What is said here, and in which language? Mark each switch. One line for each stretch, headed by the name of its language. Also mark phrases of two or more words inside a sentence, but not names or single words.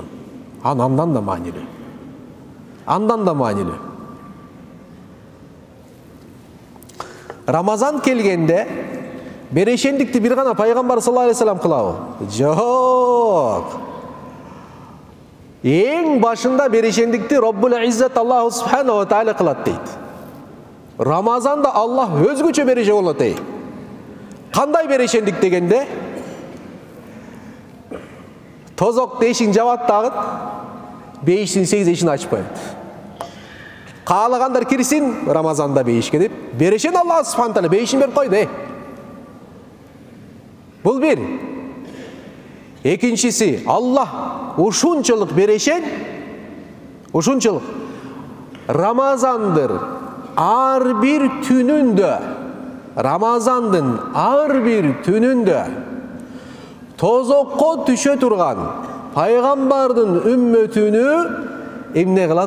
Kyrgyz: Андан да маанилүү. Андан да маанилүү. Рамазан келгенде берешендикти бир гана пайгамбар
Arabic: صلى الله عليه وسلم
Kyrgyz: кылабы? Жок. Эң башында берешендикти
Arabic: رب العزة الله سبحانه وتعالى
Kyrgyz: кылат дейт. Рамазанда Аллах өзгөчө береше болот ей. Кандай берешендик дегенде? Тозок эшигин жабат дагы, бейиштин 8 эшин ачпайт. Каалагандар кирсин Рамазанда бейишке деп, берешен Аллах
Arabic: سبحانه وتعالى
Kyrgyz: бейишин берип койду. Бул бир. Экинчиси, Аллах ушунчалык берешен, ушунчалык Рамазандыр ар бир түнүндө, Рамазандын ар бир түнүндө тозокко түшө турган пайгамбардын үммөтүнү эмне кылат?